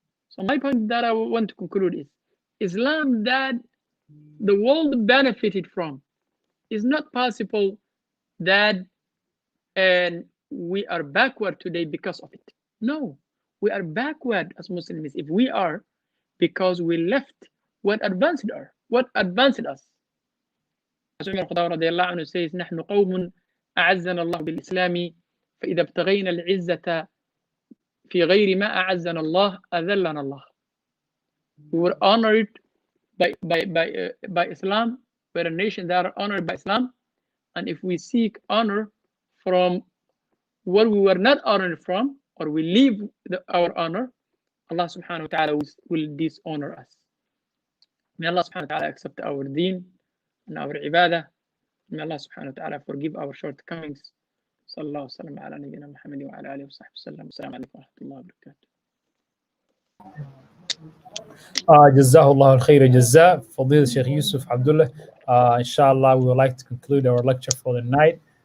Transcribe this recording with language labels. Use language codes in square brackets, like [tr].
[en] So my point that I want to conclude is, Islam that the world benefited from is not possible that we are backward today because of it. No, we are backward as Muslims if we are, because we left what advanced us. [ar] عمر الخطاب رضي الله عنه [en] says [ar] نحن قوم أعزنا الله بالإسلام فإذا ابتغينا العزة في غير ما أعزنا الله أذلنا الله. [en] We were honored by Islam. We're a nation that are honored by Islam, and if we seek honor from what we were not honored from, or we leave our honor, Allah subhanahu wa ta'ala will dishonor us. May Allah subhanahu wa ta'ala accept our deen and our ibadah. May Allah subhanahu wa ta'ala forgive our shortcomings. [ar] Sallallahu sallam ala nabiyyina Muhammadin wa ala alihi wa sahbihi sallam. Assalamu alaikum wa rahmatullahi wa barakatuh. جزاه الله الخير جزاء فضيلة الشيخ يوسف عبد الله. [en] Inshallah, we would like to conclude our lecture for the night.